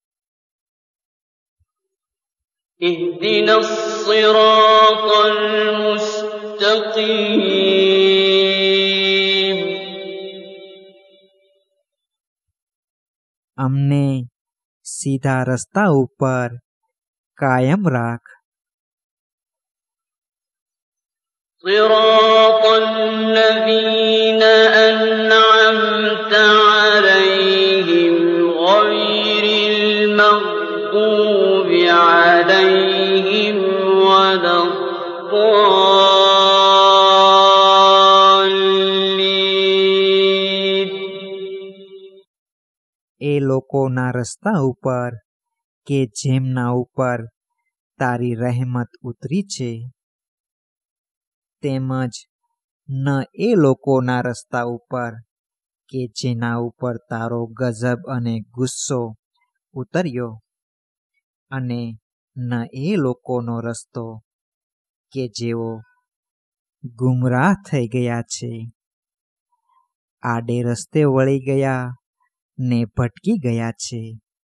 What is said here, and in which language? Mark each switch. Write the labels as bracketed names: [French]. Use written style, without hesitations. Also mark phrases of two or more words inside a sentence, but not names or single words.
[Arabic] اهدنا الصراط المستقيم. [Gujarati] અમને સીધા રસ્તા ઉપર કાયમ રાખ. [Arabic] صراط الذين أنعمت عليهم غير المغضوب عليهم ولا الضالين. [Gujarati] એ લોકોના રસ્તા ઉપર કે જેમના ઉપર તારી રહેમત ઉતરી છે, તેમજ ન એ લોકોના રસ્તા ઉપર કે જેના ઉપર તારો ગજબ અને ગુસ્સો ઉતર્યો, અને ન એ લોકોનો રસ્તો કે જેઓ ગુમરાહ થઈ ગયા છે, આડે રસ્તે વળી ગયા ને ભટકી ગયા છે.